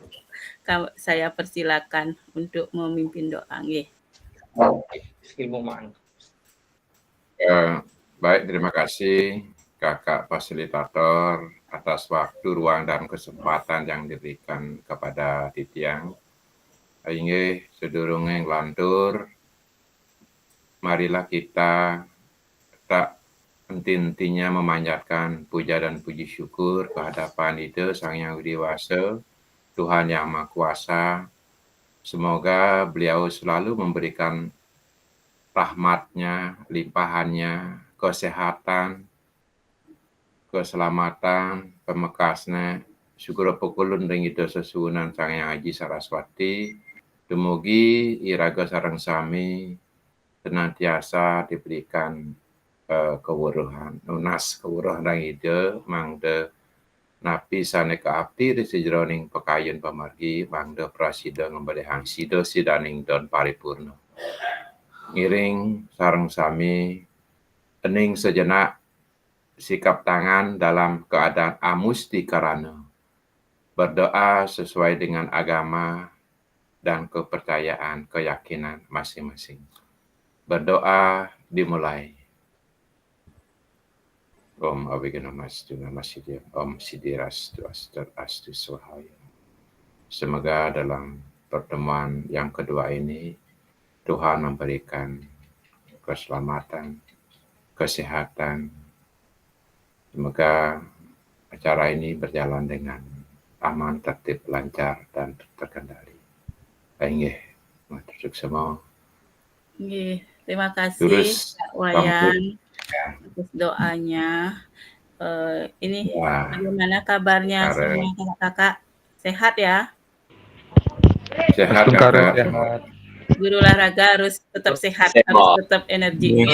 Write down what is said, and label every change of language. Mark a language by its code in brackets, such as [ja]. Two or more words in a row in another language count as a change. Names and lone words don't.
[id] Saya persilakan untuk memimpin doa nggih. Baik, terima kasih Kakak Fasilitator atas waktu, ruang, dan kesempatan yang diberikan kepada Titiang. [ban] Inggih sedurunge nglantur, [id] marilah kita tak henti-hentinya memanjatkan puja dan puji syukur kehadapan Ida Sang Yang Widi Wasa, Tuhan Yang Maha Kuasa. Semoga beliau selalu memberikan rahmat-Nya, limpahannya, kesehatan, keselamatan, pemekasnya, syukur [ban] pekulun ring Ida Sesuwunan Sang Yang Aji Saraswati, dumugi iraga sareng sami [id] senantiasa diberikan [ban] kewuruhan, nunas kewuruhan ring Ida mangda napi sane kaabdi sejroning pekayun pamargi mangda prasida ngembelihang sida sidaning don paripurna. Ngiring sareng sami ening [id] sejenak sikap tangan dalam keadaan amusti karana berdoa sesuai dengan agama dan kepercayaan, keyakinan masing-masing. Berdoa dimulai. [sa] Om Abhiganamastu Namasidya, Om Sidirastu Astu Swahaya. [id] Semoga dalam pertemuan yang kedua ini Tuhan memberikan keselamatan, kesehatan. Semoga acara ini berjalan dengan aman, tertib, lancar, dan terkendali. Nggih, matur semua. Nggih, terima kasih Terus, Kak Wayan atas doanya. Ini bagaimana kabarnya semua kakak-kakak? Sehat ya? Sehat kakak. Sehat. Guru olahraga harus tetap sehat, harus tetap energi.